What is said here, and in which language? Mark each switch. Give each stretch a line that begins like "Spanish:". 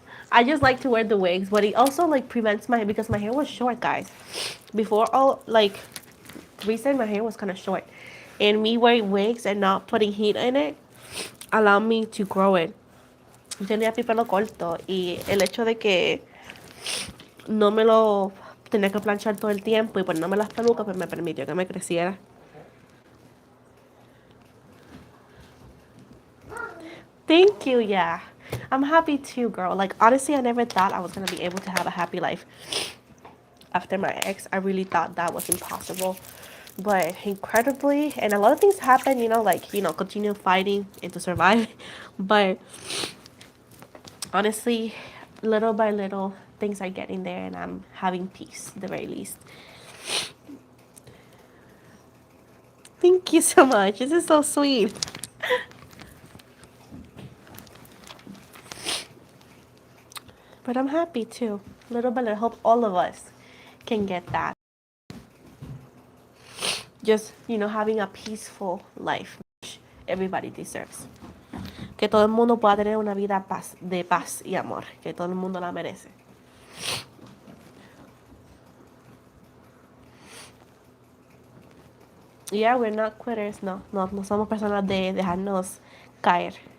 English: I just like to wear the wigs, but it also like prevents because my hair was short, guys. Before all like recent, my hair was kind of short, and me wearing wigs and not putting heat in it allowed me to grow it.
Spanish: Yo tenía mi pelo corto y el hecho de que no me lo tenía que planchar todo el tiempo y ponerme las pelucas pues me permitió que me creciera.
English: Thank you, yeah. I'm happy too, girl. Like, honestly, I never thought I was going to be able to have a happy life after my ex. I really thought that was impossible. But incredibly, and a lot of things happen, continue fighting and to survive. But honestly, little by little, things are getting there and I'm having peace, at the very least. Thank you so much. This is so sweet. But I'm happy too. Little by little, hope all of us can get that. Just, having a peaceful life, which everybody deserves.
Spanish: Que todo el mundo pueda tener una vida de paz y amor. Que todo el mundo la merece.
English: Yeah, we're not quitters.
Spanish: No somos personas de dejarnos caer.